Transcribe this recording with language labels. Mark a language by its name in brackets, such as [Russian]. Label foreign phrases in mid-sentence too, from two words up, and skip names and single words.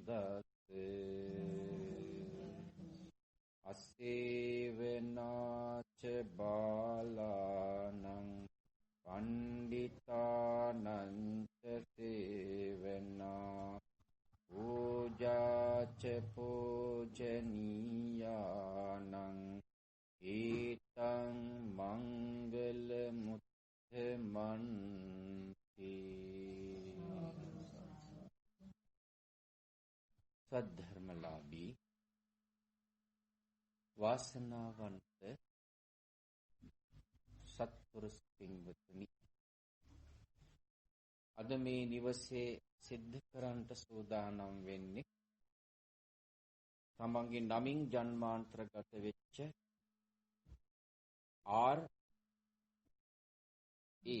[Pali] සම්බුද්දස්සේ අස්සේවනා බාලානං පණ්ඩිතානං ච සේවනා පූජාච පූජනීයානං ඒතං මංගල මුත්තමන්ති. [Sinhala] සද්ධර්මලාභී වාසනාවන්ත සත්පුරුෂ පින්වතුනි, අද මේ නිවසේ සිද්ධ කරන්නට සූදානම් වෙන්නේ තමන්ගේ නමින් ජන්මාන්තරගත වෙච්ච R.A.